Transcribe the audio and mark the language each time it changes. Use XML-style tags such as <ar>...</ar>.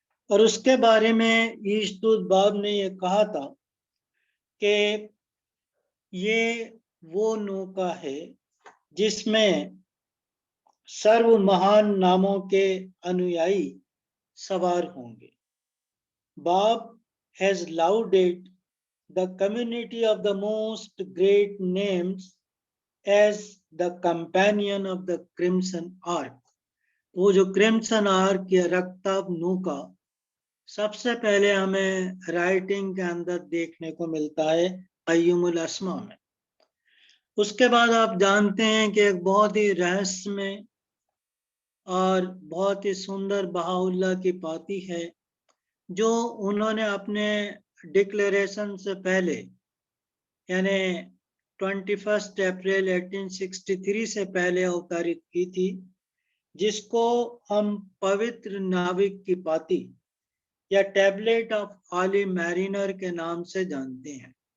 <hi>और उसके बारे में ईशदूत बाब ने ये कहा था कि ये वो नौका है जिसमें सर्व महान नामों के अनुयायी सवार होंगे।</hi> <en>Bab has lauded the community of the most great names as the companion of the Crimson Ark।</en> <hi>वो जो क्रिम्सन आर्क या रक्ताब नौका सबसे पहले हमें राइटिंग के अंदर देखने को मिलता है क़य्युमुल अस्मा में। उसके बाद आप जानते हैं कि एक बहुत ही रहस्यमय और बहुत ही सुंदर बहाउल्लाह की पाती है, जो उन्होंने अपने डिक्लेरेशन से पहले यानी 21 अप्रैल 1863 से पहले अवतारित की थी, जिसको हम पवित्र नाविक की पाती या टैबलेट ऑफ हॉली मैरिनर के नाम से जानते हैं।</hi>